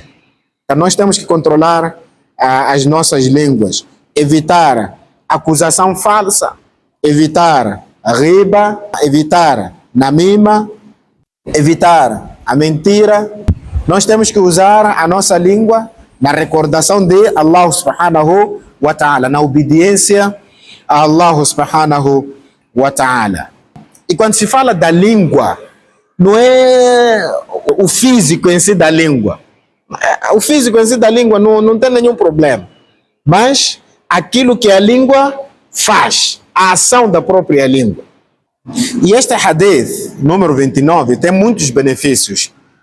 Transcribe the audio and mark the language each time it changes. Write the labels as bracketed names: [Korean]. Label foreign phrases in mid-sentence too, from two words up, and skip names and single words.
[Portuguese] Então nós temos que controlar as nossas línguas, evitar acusação falsa, evitar riba, evitar namima, evitar a mentira. Nós temos que usar a nossa língua na recordação de Allah [Arabic] سبحانه وتعالى, [Portuguese] na obediência a Allah [Arabic] سبحانه وتعالى. [Portuguese] E quando se fala da língua, não é o físico em si da língua. O físico em si da língua não tem nenhum problema. Mas aquilo que a língua faz, a ação da própria língua. E este hadith, número 29, tem muitos benefícios.